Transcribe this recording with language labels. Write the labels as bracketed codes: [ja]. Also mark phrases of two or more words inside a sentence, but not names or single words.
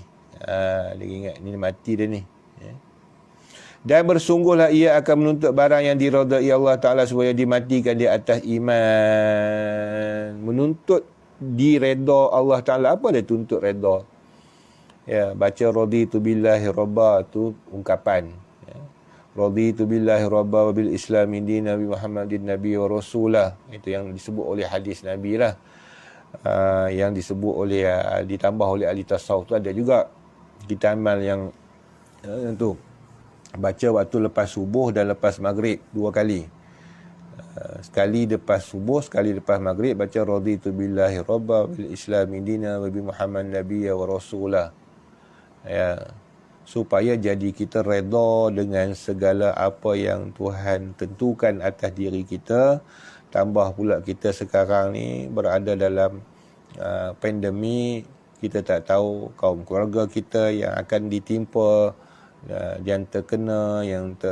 [ms] Dia ingat ni mati dia ni. Dan bersungguhlah ia akan menuntut barang yang diridai Allah Ta'ala supaya dimatikan di atas iman. Menuntut direda Allah Ta'ala. Apa dia tuntut reda? Ya, baca [ar] رضيت بالله ربا [ms] tu ungkapan. [ar] رضيت بالله ربا وبالإسلام دينا بمحمد نبيا ورسولا. [ms] Itu yang disebut oleh hadis Nabi lah. Yang disebut oleh ditambah oleh ahli tasawuf tu ada juga. Kita amal yang tu baca waktu lepas subuh dan lepas maghrib 2 kali. Sekali lepas subuh, sekali lepas maghrib baca [ar] رضيت بالله ربا وبالإسلام دينا وبمحمد نبيا ورسولا. [ms] Ya. supaya jadi kita redha dengan segala apa yang Tuhan tentukan atas diri kita. Tambah pula kita sekarang ni berada dalam pandemik, kita tak tahu kaum keluarga kita yang akan ditimpa, yang terkena, yang